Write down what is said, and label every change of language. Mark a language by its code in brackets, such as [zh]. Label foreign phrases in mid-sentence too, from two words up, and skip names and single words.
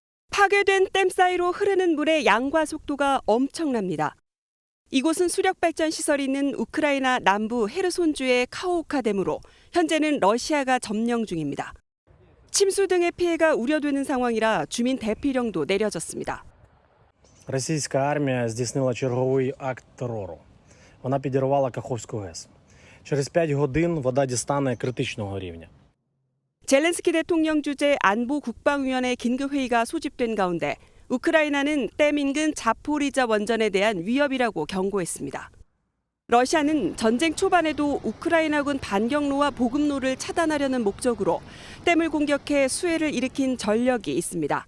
[ko] 파괴된 댐 사이로 흐르는 물의 양과 속도가 엄청납니다. 이곳은 수력발전 시설이 있는 우크라이나 남부 헤르손주의 카호우카 댐으로 현재는 러시아가 점령 중입니다. 침수 등의 피해가 우려되는 상황이라 주민 대피령도 내려졌습니다. [uk] Російська армія здійснила черговий акт терору. Вона підірвала Каховську ГЕС. Через 5 годин вода дістане критичного рівня. [ko] 젤렌스키 대통령 주재 안보국방위원회 긴급회의가 소집된 가운데 우크라이나는 댐 인근 자포리자 원전에 대한 위협이라고 경고했습니다. 러시아는 전쟁 초반에도 우크라이나군 반경로와 보급로를 차단하려는 목적으로 댐을 공격해 수해를 일으킨 전력이 있습니다.